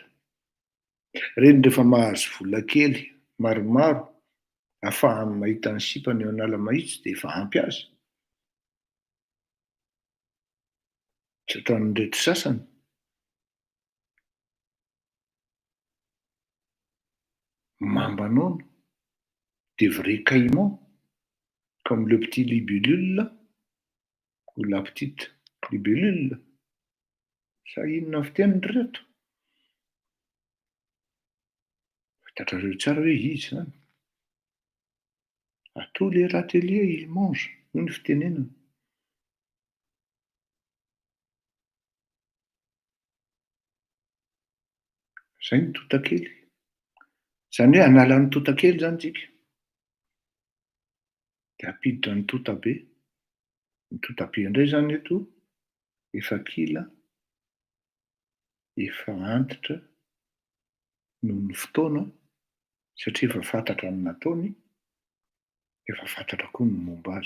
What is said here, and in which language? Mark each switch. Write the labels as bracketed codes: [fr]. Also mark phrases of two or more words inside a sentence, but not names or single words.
[mg] Reny rehefa mahazo vola kely maromaro ahafahany mahita ny sipany eo an'ala mahitsy dia efa ampy azy. Tsy ohatran'ny rehetra sasany. Mambanona, [fr] des vrais caïmans, comme le petit libellule ou la petite libellule. [mg] Sa inona fiteniny reto? Fantatrareo tsara hoe izy zany. [fr] À tous les râteliers il mange. [mg] Io ny fitenenana. Zay ny totakely. Zany hoe hanala ny totakely zany tsika. Dia hampiditra ny totabe. Ny totabe indray zany eto efa kila, efa antitra noho ny fotoana satria efa fantatra ny nataony, efa fantatra koa ny momba azy.